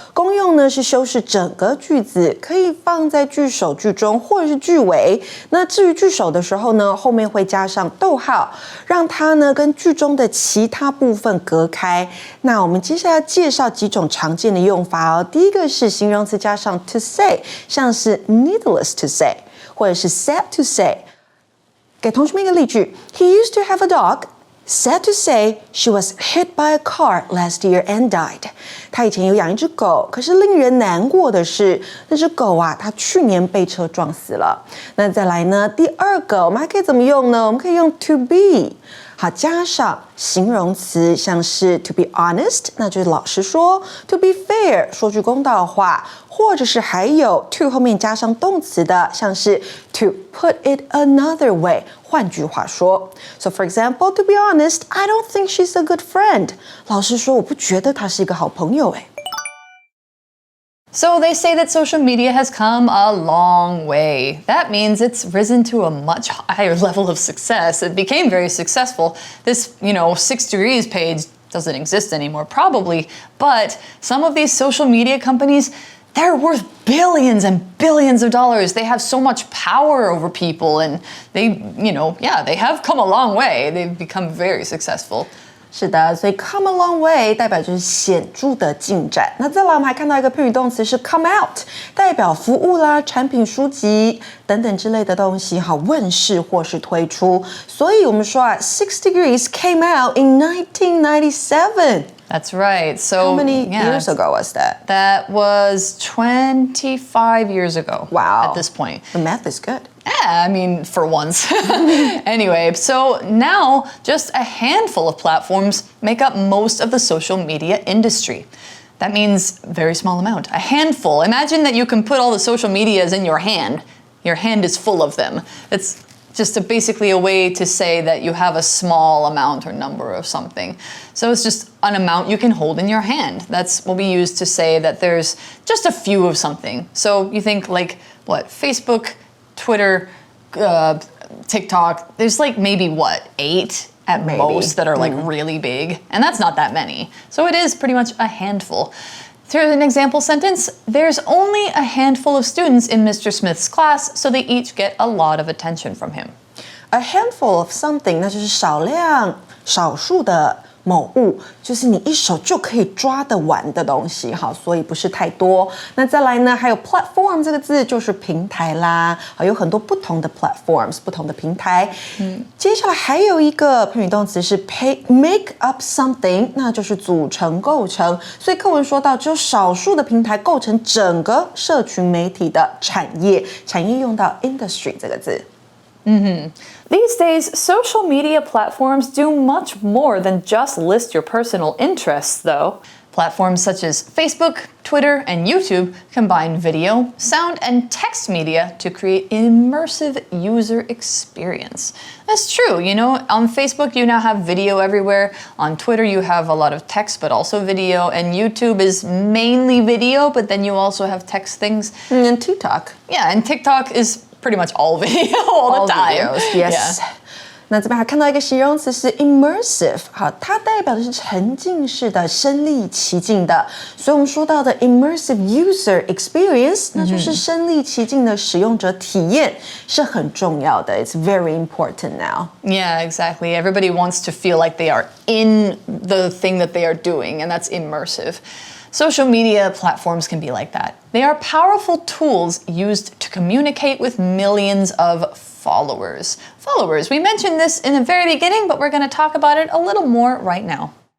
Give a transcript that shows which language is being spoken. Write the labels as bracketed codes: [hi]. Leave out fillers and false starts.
[zh] 功用呢是修饰整个句子，可以放在句首、句中或者是句尾。那至于句首的时候呢，后面会加上逗号，让它呢跟句中的其他部分隔开。那我们接下来介绍几种常见的用法哦。第一个是形容词加上 to say， 像是 needless to say， 或者是 sad to say。给同学们一个例句 [en] He used to have a dog. Sad to say, she was hit by a car last year and died. [zh] 他以前有养一只狗，可是令人难过的是，那只狗啊，它去年被车撞死了。那再来呢，第二个我们还可以怎么用呢？我们可以用 to be。好，加上形容词，像是 to be honest， 那就是老实说 ；to be fair， 说句公道话，或者是还有 to 后面加上动词的，像是 [en] to put it another way， [zh] 换句话说。 [en] So for example, to be honest, I don't think she's a good friend. [zh] 老实说，我不觉得她是一个好朋友。 [en] So they say that social media has come a long way. That means it's risen to a much higher level of success. It became very successful. This, 6 Degrees page doesn't exist anymore, probably, but some of these social media companies, they're worth billions and billions of dollars. They have so much power over people and they have come a long way. They've become very successful. 是的，所以 come a long way 代表就是显著的进展。那再来我们还看到一个片语动词是 come out， 代表服务啦、产品、书籍等等之类的东西问世或是推出。所以我们说 6 Degrees came out in 1997. That's right. So how many years ago was that? That was 25 years ago. Wow. At this point. The math is good. Yeah, I mean, for once. Anyway, so now just a handful of platforms make up most of the social media industry. That means very small amount, a handful. Imagine that you can put all the social medias in your hand. Your hand is full of them. It's just basically a way to say that you have a small amount or number of something. So it's just an amount you can hold in your hand. That's what we use to say that there's just a few of something. So you think like, what, Facebook, Twitter, TikTok, there's like maybe 8 at most that are like really big. And that's not that many. So it is pretty much a handful. Here's an example sentence. There's only a handful of students in Mr. Smith's class, so they each get a lot of attention from him. A handful of something [zh] 那就是少量、少数的某物，就是你一手就可以抓得完的东西，所以不是太多。那再来呢，还有 platform 这个字就是平台啦，有很多不同的 platforms， 不同的平台。接下来还有一个片语动词是 [en] make up something， [zh] 那就是组成、构成。所以课文说到，只有少数的平台构成整个社群媒体的产业，产业用到 industry 这个字。 [en] These days, social media platforms do much more than just list your personal interests, though. Platforms such as Facebook, Twitter, and YouTube combine video, sound, and text media to create an immersive user experience. That's true, on Facebook you now have video everywhere. On Twitter you have a lot of text but also video, and YouTube is mainly video, but then you also have text things. And TikTok. Yeah, and TikTok is pretty much all video all the time. Videos, yes. Yeah. [zh] 那这边还看到一个形容词是 immersive， 好，它代表的是沉浸式的、身临其境的。所以我们说到的 immersive user experience， 那就是身临其境的使用者体验，是很重要的。 [en] It's very important now. Yeah, exactly. Everybody wants to feel like they are in the thing that they are doing, and that's immersive. Social media platforms can be like that. They are powerful tools used to communicate with millions of followers. We mentioned this in the very beginning, but we're going to talk about it a little more right now.